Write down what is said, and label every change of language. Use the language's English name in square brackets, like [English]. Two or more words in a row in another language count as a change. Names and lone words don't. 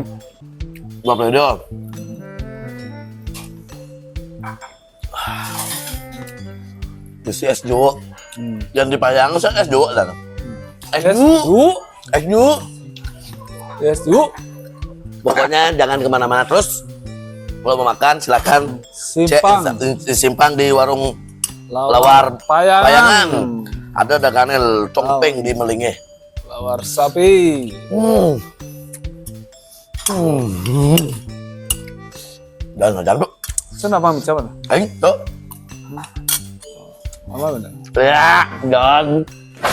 [Indonesian] 2 periode. Isi es jeruk. Yang di Payangan saya es jeruk dah. Es jeruk. Yes, yuk. Pokoknya jangan kemana-mana terus. Kalau mau makan silakan simpang di warung Lawar Payangan. Ada dagangan Chongping di Melinggih. Lawar sapi. Jangan tuh. Kenapa bicara? Tuh. Apa benar? Ya, jangan.